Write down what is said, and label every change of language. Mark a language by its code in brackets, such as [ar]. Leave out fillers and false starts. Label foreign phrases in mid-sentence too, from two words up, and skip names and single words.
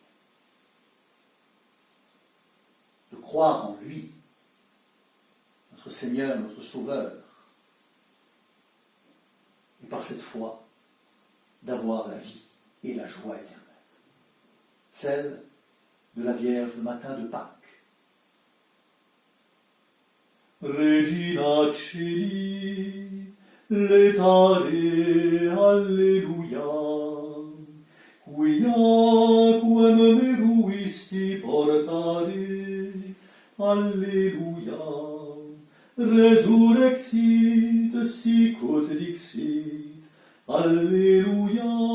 [fr] De croire en lui, notre Seigneur, notre Sauveur, et par cette foi, d'avoir la vie et la joie éternelle. Celle de la Vierge le matin de Pâques. [la] Regina Celi, letare, alleluia, quiaquam meruisti portare, alleluia, resurrexit sicut dixit, alleluia,